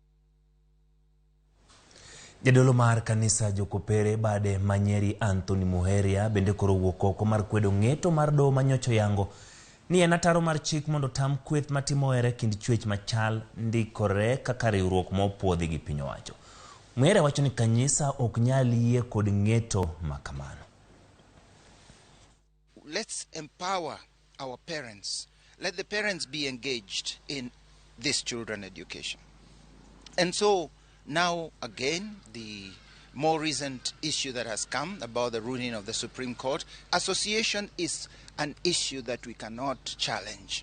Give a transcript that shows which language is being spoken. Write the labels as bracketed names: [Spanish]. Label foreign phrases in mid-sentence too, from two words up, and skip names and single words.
[Luo (Kenya and Tanzania)] Jadolo mar kanisa jokopere bade Manyeri Anthony Muheria bende koro wuok oko mar kwedo ng'eto mar doho manyocho yango ni en ataro mar chik mondo tam kweth matimoere kind chwech machal ndikore kaka riwruok mopuodhi gi piny owacho. Muheria wacho ni kanisa ok nyal yie kod ng'eto makamano. [English] Let's empower our parents. Let the parents be engaged in this children education. And so now again, the more recent issue that has come about the ruling of the Supreme Court, association is an issue that we cannot challenge.